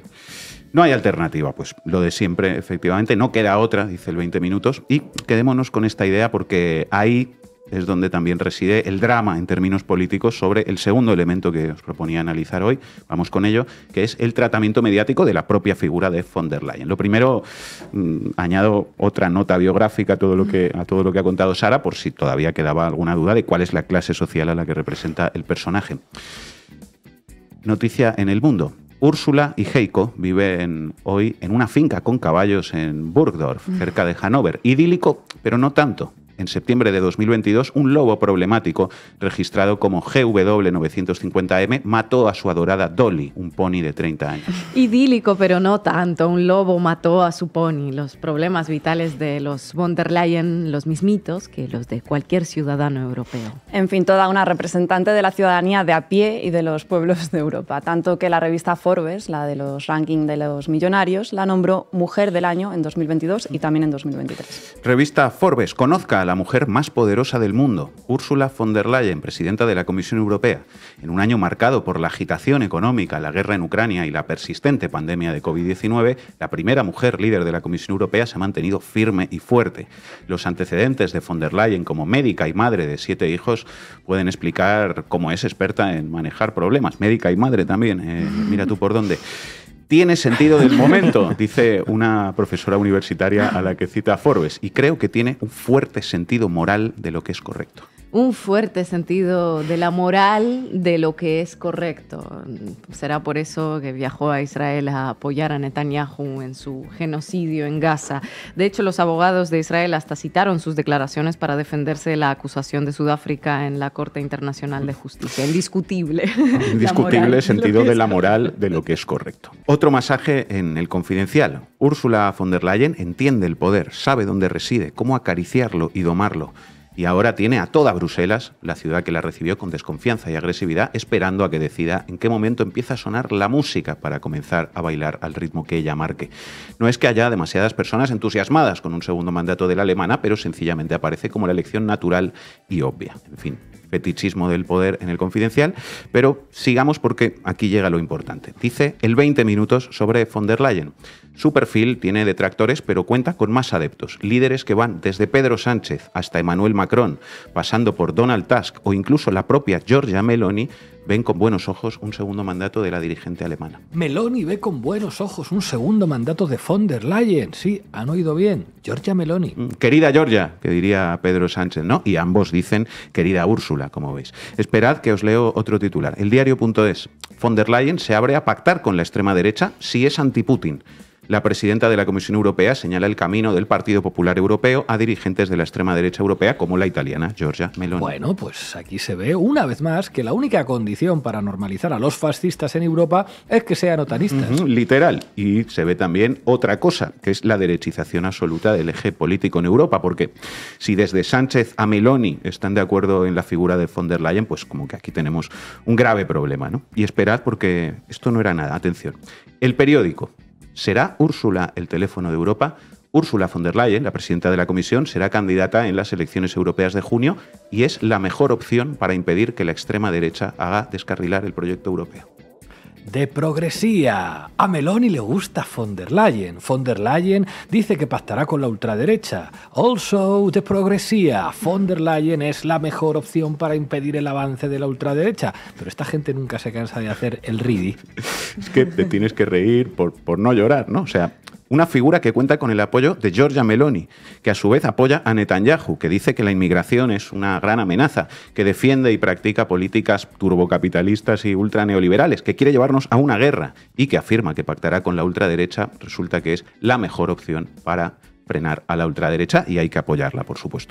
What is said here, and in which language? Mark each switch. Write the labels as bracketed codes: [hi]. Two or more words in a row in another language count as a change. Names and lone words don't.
[es] No hay alternativa, pues lo de siempre, efectivamente, no queda otra, dice el 20 minutos, y quedémonos con esta idea porque ahí es donde también reside el drama en términos políticos sobre el segundo elemento que os proponía analizar hoy, vamos con ello, que es el tratamiento mediático de la propia figura de von der Leyen. Lo primero, añado otra nota biográfica a todo lo que ha contado Sara, por si todavía quedaba alguna duda de cuál es la clase social a la que representa el personaje. Noticia en El Mundo. Úrsula y Heiko viven hoy en una finca con caballos en Burgdorf, cerca de Hannover. Idílico, pero no tanto. en septiembre de 2022, un lobo problemático registrado como GW950M mató a su adorada Dolly, un pony de 30 años. Idílico, pero no tanto. Un lobo mató a su pony. Los problemas vitales de los von der Leyen, los mismitos que los de cualquier ciudadano europeo. En fin, toda una representante de la ciudadanía de a pie y de los pueblos de Europa. Tanto que la revista Forbes, la de los rankings de los millonarios, la nombró Mujer del Año en 2022 y también en 2023. Revista Forbes, conozca a la mujer más poderosa del mundo, Ursula von der Leyen, presidenta de la Comisión Europea. En un año marcado por la agitación económica, la guerra en Ucrania y la persistente pandemia de COVID-19, la primera mujer líder de la Comisión Europea se ha mantenido firme y fuerte. Los antecedentes de von der Leyen como médica y madre de 7 hijos pueden explicar cómo es experta en manejar problemas. Médica y madre también, mira tú por dónde. Tiene sentido del momento, dice una profesora universitaria a la que cita Forbes, y creo que tiene un fuerte sentido moral de lo que es correcto. Un fuerte sentido de la moral de lo que es correcto. Será por eso que viajó a Israel a apoyar a Netanyahu en su genocidio en Gaza. De hecho, los abogados de Israel hasta citaron sus declaraciones para defenderse de la acusación de Sudáfrica en la Corte Internacional de Justicia. Indiscutible. Indiscutible sentido de la moral de lo que es correcto. Otro masaje en El Confidencial. Ursula von der Leyen entiende el poder, sabe dónde reside, cómo acariciarlo y domarlo. Y ahora tiene a toda Bruselas, la ciudad que la recibió con desconfianza y agresividad, esperando a que decida en qué momento empieza a sonar la música para comenzar a bailar al ritmo que ella marque. No es que haya demasiadas personas entusiasmadas con un segundo mandato de la alemana, pero sencillamente aparece como la elección natural y obvia. En fin, fetichismo del poder en El Confidencial, pero sigamos porque aquí llega lo importante. Dice el 20 minutos sobre von der Leyen. Su perfil tiene detractores, pero cuenta con más adeptos, líderes que van desde Pedro Sánchez hasta Emmanuel Macron, pasando por Donald Tusk o incluso la propia Giorgia Meloni, ven con buenos ojos un segundo mandato de la dirigente alemana. Meloni ve con buenos ojos un segundo mandato de von der Leyen. Sí, han oído bien. Giorgia Meloni. Querida Giorgia, que diría Pedro Sánchez, ¿no? Y ambos dicen querida Úrsula, como veis. Esperad que os leo otro titular. El diario.es. Von der Leyen se abre a pactar con la extrema derecha si es anti-Putin. La presidenta de la Comisión Europea señala el camino del Partido Popular Europeo a dirigentes de la extrema derecha europea como la italiana Giorgia Meloni. Bueno, pues aquí se ve una vez más que la única condición para normalizar a los fascistas en Europa es que sean otanistas. Literal. Y se ve también otra cosa, que es la derechización absoluta del eje político en Europa, porque si desde Sánchez a Meloni están de acuerdo en la figura de von der Leyen, pues como que aquí tenemos un grave problema, ¿no? Y esperad porque esto no era nada. Atención. El Periódico. ¿Será Úrsula el teléfono de Europa? Ursula von der Leyen, la presidenta de la Comisión, será candidata en las elecciones europeas de junio y es la mejor opción para impedir que la extrema derecha haga descarrilar el proyecto europeo. De progresía. A Meloni le gusta von der Leyen. Von der Leyen dice que pactará con la ultraderecha. Also, de progresía. Von der Leyen es la mejor opción para impedir el avance de la ultraderecha. Pero esta gente nunca se cansa de hacer el ridi. Es que te tienes que reír por no llorar, ¿no? O sea, una figura que cuenta con el apoyo de Giorgia Meloni, que a su vez apoya a Netanyahu, que dice que la inmigración es una gran amenaza, que defiende y practica políticas turbocapitalistas y ultraneoliberales, que quiere llevarnos a una guerra y que afirma que pactará con la ultraderecha, resulta que es la mejor opción para frenar a la ultraderecha y hay que apoyarla, por supuesto.